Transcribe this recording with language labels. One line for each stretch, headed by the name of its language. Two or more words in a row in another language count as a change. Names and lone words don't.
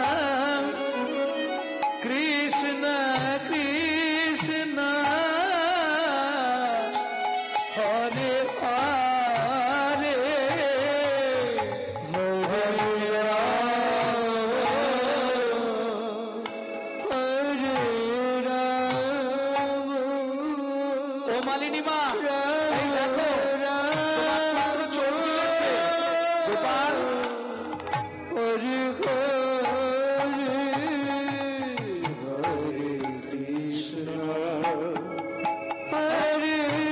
Sanskrit: कृष्ण कृष्ण हरे हरे हरे राम हरे राम।
Bangla: ও মালিনী মা, এই দেখো তোমার পুত্র চোখ তুলেছে, গোপাল।
Sanskrit: হরে হরে হরে কৃষ্ণ হরে